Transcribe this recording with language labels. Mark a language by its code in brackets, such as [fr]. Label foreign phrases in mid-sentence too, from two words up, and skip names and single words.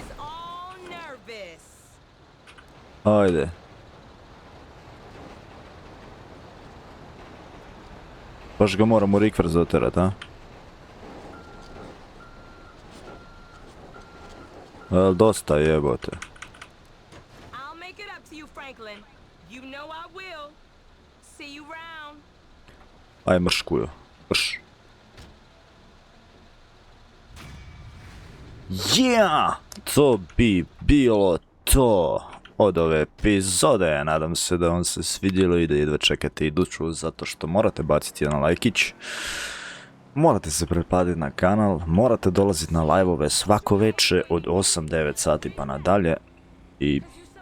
[hr] Ajde. Baš ga moram u rikver zaterat, a? Dosta jebote. [en] I'll make it up to you, Franklin. You know I will. See you round. [hr] Aj mrškujo. Mrš. Yeah! To bi bilo to od ove epizode. Nadam se da vam se svidjelo i da jedva čekate iduću, zato što morate baciti jedan lajkić. Morate se pretplatiti na kanal, morate dolaziti na live-ove svako veče od 8-9 sati pa nadalje.